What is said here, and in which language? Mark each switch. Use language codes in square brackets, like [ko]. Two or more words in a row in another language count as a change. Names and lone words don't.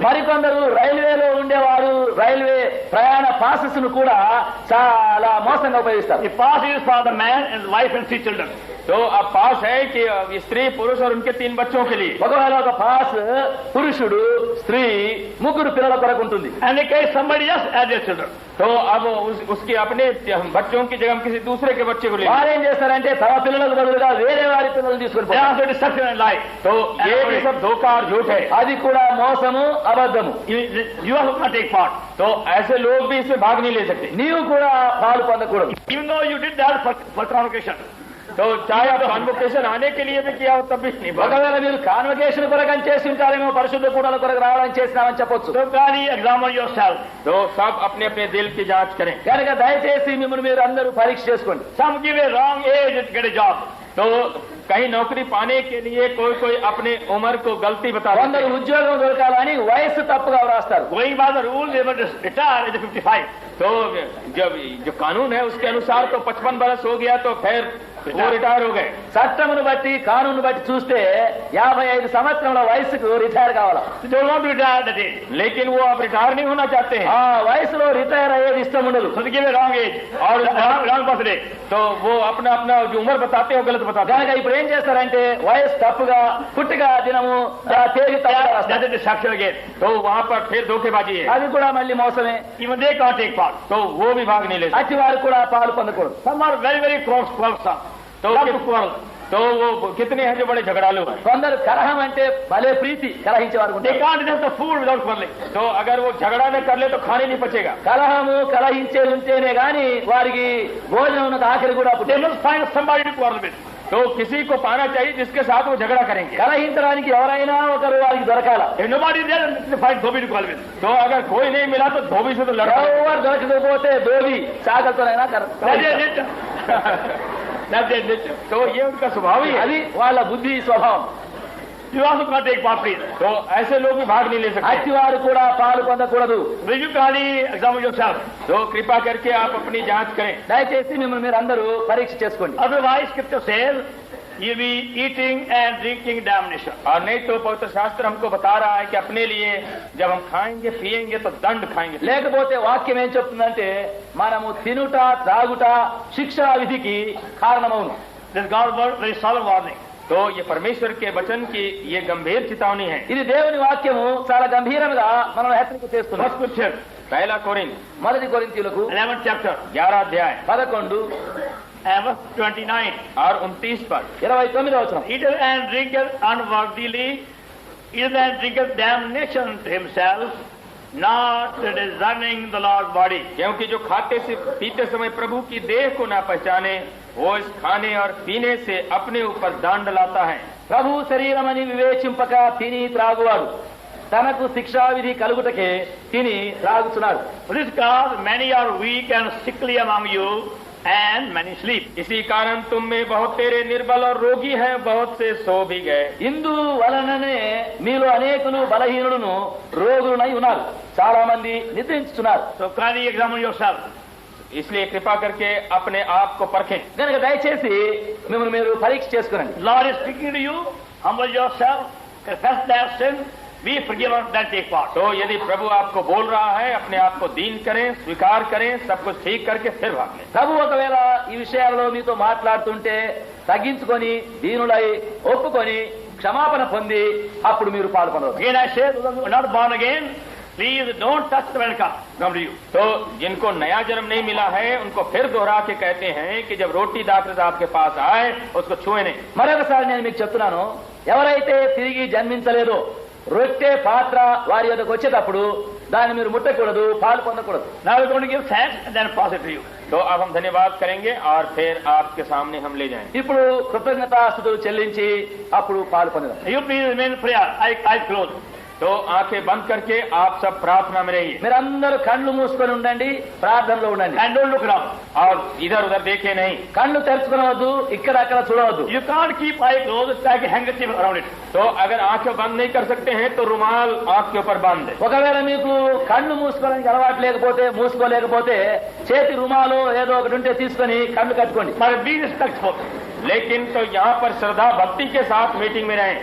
[te] మరికొందరు రైల్వేలో ఉండేవారు రైల్వే ప్రయాణ పాసెస్ ను కూడా చాలా మోసంగా ఉపయోగిస్తారు. [en] The pass is for the man and wife and 3 children. [hi] तो अब पास है कि स्त्री पुरुष और उनके 3 बच्चों के लिए। [te] ఒకవేళ ఒక పాస్ పురుషుడు స్త్రీ ముగ్గురు పిల్లల కొరకు ఉంటుంది. [en] And they carry somebody else as their children. [hi] तो अब उसके अपने बच्चों की जगह हम किसी दूसरे के बच्चे को ले। [te] వారు ఏం చేస్తారంటే తమ పిల్లలకు బదులుగా వేరే వారి పిల్లలు తీసుకొని [en] They [te] పోతారు. [en] also deception and lie. [hi] तो ये भी सब धोखा और झूठ है। [te] అది కూడా మోసము అబద్ధము. [en] You also can't take part. [hi] तो ऐसे लोग भी इसमें भाग नहीं ले सकते। [te] నీవు కూడా పాలు పొందకూడదు. [en] Even though you did that for convocation. [hi] तो चाहे आप कॉन्वोकेशन आने के लिए भी किया हो तब भी नहीं भाग। [te] ఒకవేళ మీరు కాన్వకేషన్ కొరకు అని చేసి ఉంటారేమో పరిశుద్ధ కూడల కొరకు రావడానికి చేసినామని చెప్పొచ్చు. [en] So kindly examine yourself. [hi] तो सब अपने अपने दिल की जांच करें। [te] కనుక దయచేసి మిమ్మల్ని మీరు అందరూ పరీక్ష చేసుకోండి. [en] Some give a wrong age to get a job. [hi] तो कहीं नौकरी पाने के लिए कोई अपने उम्र को गलती बता देते [te] కొందరు [hi] हैं। [te] ఉద్యోగం దొరకాలని వయస్సు తప్పుగా వ్రాస్తారు. [en] Going by the rule, they were retired at 55. [hi] तो जब जो कानून है उसके अनुसार तो 55 बरस हो गया तो फिर वो रिटायर हो गए। [te] చట్టమును బట్టి కానూను బట్టి చూస్తే 55 సంవత్సరముల వయసుకు రిటైర్ కావాలా. [en] They don't want to retire that age. [hi] लेकिन वो अब रिटायर नहीं होना चाहते हैं। [te] ఆ వయసులో రిటైర్ అయ్యేది ఇష్టం ఉండదు. [en] So they give a wrong age or wrong birthday. [hi] तो वो अपना अपना जो उम्र बताते हैं वो गलत बताते हैं। [te] కనుక ఇప్పుడు ఏం చేస్తారంటే వయసు తప్పుగా పుట్టిక దినము తేదీ తప్పుగా [en] That [te] రాస్తారు. [en] is deception again. [hi] तो वहाँ पर फिर धोखेबाजी है। [te] అది కూడా మళ్ళీ మోసమే. [en] Even they can't take part. [hi] तो वो भी भाग नहीं ले सकते। [te] అట్టి వారు కూడా పాలు పొందకూడదు. [en] Some are very, very close, some. [hi] तो [en] Love to quarrel. [hi] तो वो कितने हैं जो बड़े झगड़ालू हैं। [te] కొందరు కలహం అంటే భలే ప్రీతి కలహించేవారు [en] They [te] ఉంటారు. [en] can't digest the food without quarreling. [hi] तो अगर वो झगड़ा न कर ले तो खाने नहीं पचेगा। [te] కలహము కలహించేది ఉంటేనే గాని వారికి భోజనం ఆఖరి కూడా [en] They [te] పుట్టే. [en] must find somebody to quarrel with. [hi] तो किसी को पाना चाहिए जिसके साथ वो झगड़ा करेंगे। [te] కలహించడానికి ఎవరైనా ఒకరు వారికి దొరకాల. [en] If nobody is there, then find Dhobi to call with. [hi] तो अगर कोई नहीं मिला तो धोबी से तो लड़ा। [te] ఎవరు దొరకకపోతే ధోబి చాకలతోనైనా [en] That's their nature. That's their nature. [hi] तो ये उनका स्वभाव ही है। [te] అది వాళ్ళ బుద్ధి స్వభావం. [en] You also can't take part, please. [hi] तो ऐसे लोग भी भाग नहीं ले सकते। [te] అట్టివారు కూడా పాలు పొందకూడదు. [en] Will you kindly examine yourself? [hi] तो कृपा करके आप अपनी जांच करें। [te] దయచేసి మిమ్మల్ని మీరు అందరూ పరీక్ష చేసుకోండి. [en] Otherwise, Scripture says, you'll be eating and drinking damnation. [hi] और नहीं तो पवित्र शास्त्र हमको बता रहा है कि अपने लिए जब हम खाएंगे पिएंगे तो दंड खाएंगे। [te] లేకపోతే వాక్యం ఏం చెప్తుందంటే మనము తినుట త్రాగుట శిక్షా విధికి కారణమవును. [en] This is God's word, very solemn warning. [hi] तो ये परमेश्वर के वचन की ये गंभीर चेतावनी है। [te] ఇది దేవుని వాక్యము చాలా గంభీరంగా మనం హెచ్చరిక చేస్తున్నాం. [en] First Scripture, [hi] पहला कोरिन्थ [te] మొదటి కొరింథీయులకు [en] 11th chapter, [hi] 11 अध्याय [te] 11 [en] and verse 29. [hi] और 29 पर [te] 29వ వచనం. [en] Eater and drinker unworthily, eater and drinker damnation to himself, not discerning the Lord's body. [hi] क्योंकि जो खाते से पीते समय प्रभु की देह को ना पहचाने वो इस खाने और पीने से अपने ऊपर दंड लाता है। [te] ప్రభు శరీరమని వివేచింపక తిని త్రాగువాడు తనకు శిక్షా విధి కలుగుటకే తిని త్రాగుచున్నాడు. [en] For this cause many are weak and sickly among you, and many sleep. [hi] इसी कारण तुम में बहुत तेरे निर्बल और रोगी हैं, बहुत से सो भी गए। [te] ఇందు వలననే మీలో అనేకులు బలహీనులను రోగులనై ఉన్నారు, చాలా మంది నిద్రించుతున్నారు. [en] So kindly examine yourself. [hi] इसलिए कृपा करके अपने आप को परखें। [te] కనుక దయచేసి మిమ్మల్ని మీరు పరీక్ష చేసుకునండి. [en] Lord is speaking to you. Humble yourself, confess their sin, be forgiven, then take part. [hi] तो यदि प्रभु आपको बोल रहा है अपने आप को दीन करें, स्वीकार करें, सब कुछ ठीक करके फिर भाग लें। [te] ప్రభు ఒకవేళ ఈ విషయాలలో మీతో మాట్లాడుతుంటే తగ్గించుకొని దీనులై ఒప్పుకొని క్షమాపణ పొంది అప్పుడు మీరు పాల్గొనవచ్చు. [en] Again I say, those who are not born again, please don't touch the welcome. Come to you. [hi] तो जिनको नया जन्म नहीं मिला है उनको फिर दोहरा के कहते हैं कि जब रोटी दाखिल आपके पास आए उसको छुए नहीं। [te] మరొకసారి నేను మీకు చెప్తున్నాను, ఎవరైతే తిరిగి జన్మించలేదో రొట్టె పాత్ర వారి యొద్దకు వచ్చేటప్పుడు దాన్ని మీరు ముట్టకూడదు, పాలు పొందకూడదు. [en] Now we're going to give thanks and then pass it to you. [hi] तो अब हम धन्यवाद करेंगे और फिर आपके सामने हम ले जाएंगे। [te] ఇప్పుడు కృతజ్ఞతాస్తుతులు చెల్లించి అప్పుడు పాలు పొందడం. [en] You please remain in prayer. Eyes closed. [hi] तो आंखें बंद करके आप सब प्रार्थना में रहिए [te] మీరందరూ కళ్ళు మూసుకొని ఉండండి, ప్రార్థనలో ఉండండి. [en] And don't look around. [hi] और इधर उधर देखे नहीं। [te] కళ్ళు తెరుచుకోవద్దు, ఇక్కడ అక్కడ చూడవద్దు. [en] You can't keep eyes closed, it's like a handkerchief around it. [hi] तो अगर आंखें बंद नहीं कर सकते हैं तो रुमाल आंख के ऊपर बांध दे। [te] ఒకవేళ మీకు కళ్ళు మూసుకోవడానికి అలవాటు లేకపోతే మూసుకోలేకపోతే చేతి రుమాలు ఏదో ఒకటి ఉంటే తీసుకొని కళ్ళు కట్టుకోండి. [en] But be respectful. [hi] लेकिन तो यहाँ पर श्रद्धा भक्ति के साथ मीटिंग में रहें